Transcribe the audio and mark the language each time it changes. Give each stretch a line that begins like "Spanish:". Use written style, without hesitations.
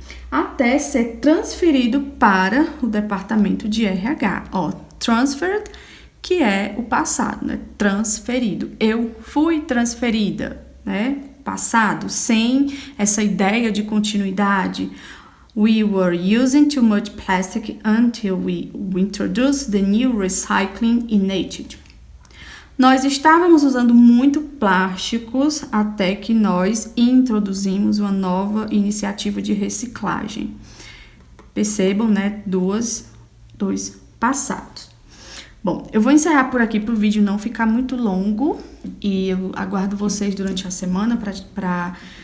Portuguese: Até ser transferido para o departamento de RH. Transferred, que é o passado, né? Transferido. Eu fui transferida, né? Passado, sem essa ideia de continuidade.
English: We were using too much plastic until we introduced the new recycling initiative.
Portuguese: Nós estávamos usando muito plásticos até que nós introduzimos uma nova iniciativa de reciclagem. Percebam, né? Dois passados. Bom, eu vou encerrar por aqui para o vídeo não ficar muito longo e eu aguardo vocês durante a semana para